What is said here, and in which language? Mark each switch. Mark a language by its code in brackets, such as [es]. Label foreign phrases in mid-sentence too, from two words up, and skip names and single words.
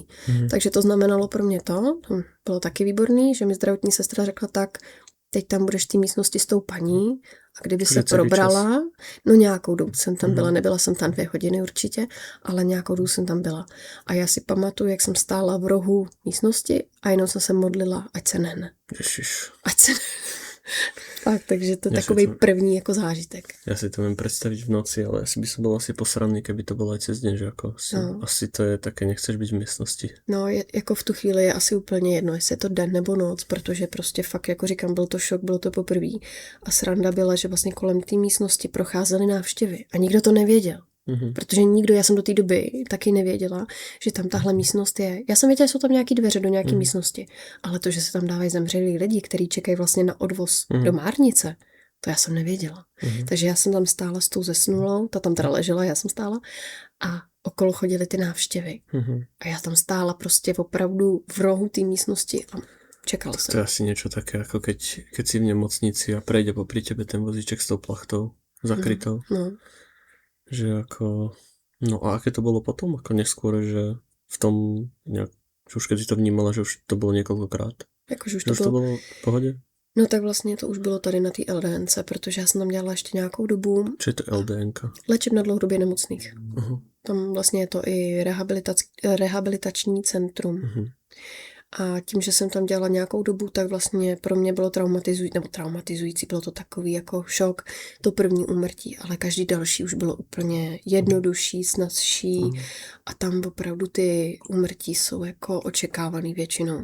[cs] Takže to znamenalo pro mě to bylo taky výborný, že mi zdravotní sestra řekla tak, teď tam budeš v té místnosti s tou paní a kdyby se probrala, no nějakou dobu jsem tam byla, nebyla jsem tam 2 hodiny určitě, ale nějakou dobu jsem tam byla. A já si pamatuju, jak jsem stála v rohu místnosti a jenom jsem se modlila, ať se nehne. Ať se tak, takže to je takový první jako zážitek. [sk] Já si to viem představit v noci, ale asi by som bol asi posraný, keby to bylo aj cez deň, že ako asi to je také, [cs] nechceš být v místnosti. No, jako v tu chvíli je asi úplně jedno, jestli je to den nebo noc, protože prostě fakt, jako říkám, byl to šok, bylo to poprvé. A sranda byla, že vlastně kolem té místnosti procházely návštěvy a nikdo to nevěděl. Protože nikdo, já jsem do té doby taky nevěděla, že tam tahle místnost je. Já jsem věděla, že jsou tam nějaké dveře do nějaké místnosti, ale to, že se tam dávají zemřelí lidi, kteří čekají vlastně na odvoz do Márnice, to já jsem nevěděla. Takže já jsem tam stála s tou zesnulou, ta tam teda ležela, já jsem stála a okolo chodily ty návštěvy. A já tam stála prostě opravdu v rohu té místnosti a čekala jsem. [sk] To je asi niečo také, ako keď si v nemocnici a prejde popri tebe ten vozíček s tou plachtou zakrytou. Že ako... No a aké to bolo potom? Ako neskôr, že v tom nejak... Že už keď si to vnímala, [cs] že už to bylo několikrát. Jakože už to bylo v pohodě? No tak vlastně to už bylo tady na té LDNce, protože já jsem tam dělala ještě nějakou dobu. Co je to LDNka? Léčebna dlouhodobě nemocných. Tam vlastně je to i rehabilitační centrum. A tím, že jsem tam dělala nějakou dobu, tak vlastně pro mě bylo traumatizující, bylo to takový jako šok, to první úmrtí, ale každý další už bylo úplně jednodušší, snazší a tam opravdu ty úmrtí jsou jako očekávaný většinou.